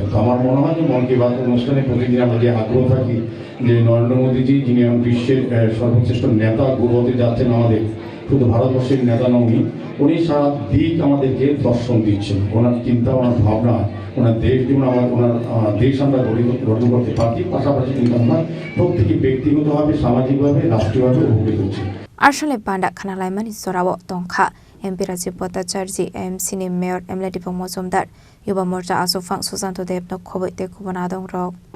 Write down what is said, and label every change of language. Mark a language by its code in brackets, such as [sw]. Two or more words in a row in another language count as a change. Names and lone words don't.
[bn] তো আমার মনে হয় যে মন কি বাত অনুষ্ঠানে প্রতিদিন আমরা যে আগ্রহ থাকি যে নরেন্দ্র মোদীজি, যিনি বিশ্বের সর্বশ্রেষ্ঠ নেতা, গুরু হতে যাচ্ছেন আমাদের, শুধু ভারতবর্ষের নেতা নন, উনি সারা দিক আমাদেরকে দর্শন দিচ্ছেন। ওনার চিন্তা, ওনার ভাবনা, ওনার দেশ যেমন ওনার দেশ আমরা গঠন করতে পারছি, পাশাপাশি কিন্তু আমরা প্রত্যেকে ব্যক্তিগতভাবে, সামাজিকভাবে, রাষ্ট্রীয়ভাবে উপকৃত হচ্ছি। [trp] আসলে পান্ডা খানা লাইমানি জরাও তংখা एमपी राजीव भट्टाचार्य एएमसी नि मेयर एमएलए दीपक मजूमदार युवा मोर्चा आसुफां सुशांत देव न खबै ते खुबन आदं रक